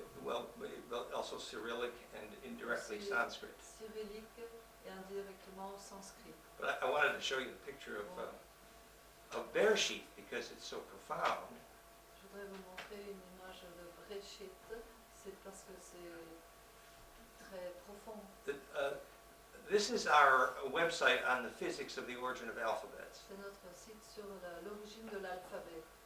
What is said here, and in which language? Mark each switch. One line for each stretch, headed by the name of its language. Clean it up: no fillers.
English: Well, also Cyrillic and indirectly
French: Aussi
English: Sanskrit.
French: Cyrillique et indirectement sanskrit.
English: But I wanted to show you the picture of Bereshit because it's so profound.
French: Je voudrais vous montrer une image de Bereshit, c'est parce que c'est très profond.
English: This is our website on the physics of the origin of alphabets.
French: C'est notre site sur l'origine de l'alphabet.